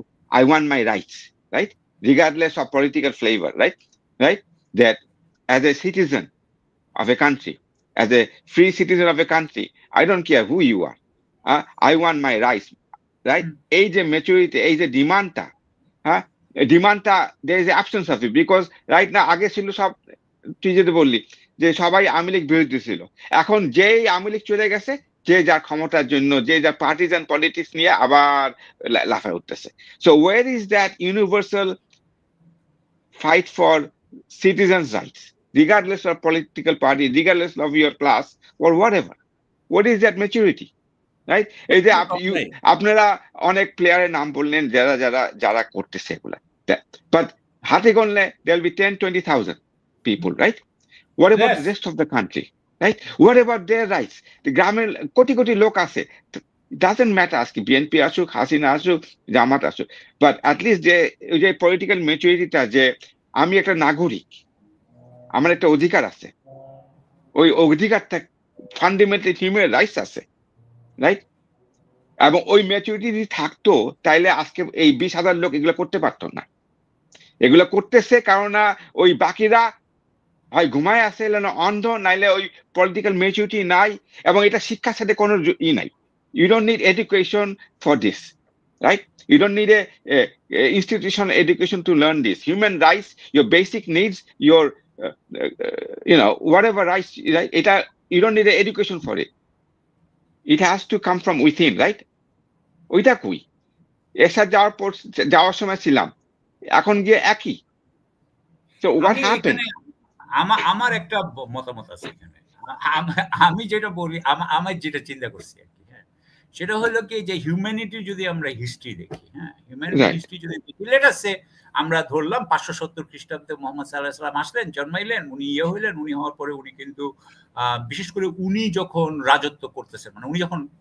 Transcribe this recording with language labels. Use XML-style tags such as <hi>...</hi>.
<en>I want my rights, right? Regardless of political flavor, right? Right? That as a citizen of a country, as a free citizen of a country, I don't care who you are. I want my rights, right? Age and maturity, age and demanda. Demanda, there is an absence of it because right now,</en> <bn>আগে ছিল সব তুই যেটা বললি যে সবাই আওয়ামী লীগ বিরোধী ছিল, এখন যেই আওয়ামী লীগ চলে গেছে যে যার ক্ষমতার জন্য যে যার পার্টিজান পলিটিক্স নিয়ে আবার লাফায় উঠতেছে।</bn> <en>So where is that universal fight for citizens' rights, regardless of political party, regardless of your class or whatever? What is that maturity? Right?</en> <bn>এই যে আপনারা অনেক প্লেয়ারের নাম বললেন যারা যারা যারা করতেছে এগুলা, but হাতে গণলে</bn> <en>there will be 10-20,000 people, right? What about the rest of the country, right? What about their rights?</en> <bn>The গ্রামের কোটি কোটি লোক আছে,</bn> <en>doesn't matter</en> <bn>আজকে বিএনপি আসুক, হাসিনা আসুক, জামাত আসুক,</bn> <en>but at least</en> <bn>যে পলিটিক্যাল ম্যাচুরিটিটা যে আমি একটা নাগরিক, আমার একটা অধিকার আছে, ওই অধিকারটা ফান্ডামেন্টাল হিউম্যান রাইটস আছে, রাইট? এবং ওই ম্যাচুরিটি যদি থাকতো তাইলে আজকে এই 20,000 লোক এগুলো করতে পারতো না। এগুলো করতেছে কারণ ওই বাকিরা হয় ঘুমায় আছে, অন্ধ, নাইলে ওই পলিটিক্যাল ম্যাচুরিটি নাই, এবং এটা শিক্ষার সাথে কোনো নাই।</bn> <en>You don't need education for this, right? You don't need a institutional education to learn this. Human rights, your basic needs, your whatever rights, right? You don't need an education for it. It has to come from within, right?</en> <bn>ওইটা কই? এসা যাওয়ার সময় ছিলাম, এখন গিয়ে একই।</bn> <en>So what happened?</en> <bn>আমার একটা মতামত আছে এখানে। আমি যেটা বলি, আমার যেটা চিন্তা করছি আর কি, হ্যাঁ, সেটা হলো কি যে হিউম্যানিটি যদি আমরা হিস্ট্রি দেখি, হ্যাঁ, হিউম্যানিটি হিস্ট্রি যদি দেখি, লেট আস সে আমরা ধরলাম 570 খ্রিস্টাব্দে মোহাম্মদ সাল্লাল্লাহু আলাইহি ওয়াসাল্লাম আসলেন, জন্মাইলেন, উনি হইলেন, উনি হওয়ার পরে উনি কিন্তু বিশেষ করে উনি যখন রাজত্ব করতেছেন, মানে উনি যখন</bn>